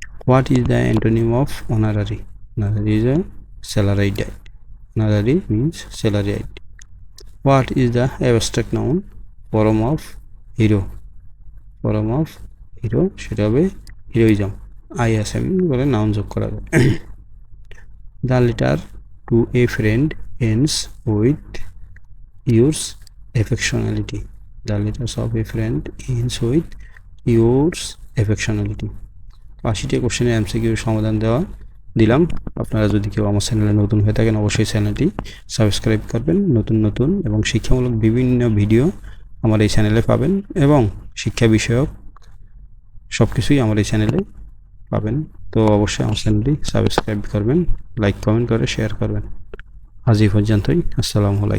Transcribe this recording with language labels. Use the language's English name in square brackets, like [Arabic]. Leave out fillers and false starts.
[English] What is the antonym of honorary? Honorary is a salaried. Honorary means salaried. What is the abstract noun form of hero? Form of hero [Bangla] সেটা হবে [English] heroism. [Bangla] ISM বলে noun যোগ করা হবে। [English] The letter to a friend ends with yours affectionately. The letters of a friend ends with yours affectionately. [Bangla] 80টি কোশ্চেনের MCQ সমাধান দিলাম। আপনারা যদি কেউ আমার চ্যানেলে নতুন হয়ে থাকেন অবশ্যই চ্যানেলটি সাবস্ক্রাইব করবেন। নতুন এবং শিক্ষামূলক বিভিন্ন ভিডিও আমার এই চ্যানেলে পাবেন এবং শিক্ষা বিষয়ক সব কিছুই আমার এই চ্যানেলে পাবেন। তো অবশ্যই আমার চ্যানেলটি সাবস্ক্রাইব করবেন, লাইক কমেন্ট করে শেয়ার করবেন। আজ এই পর্যন্তই। আসসালামু আলাইকুম।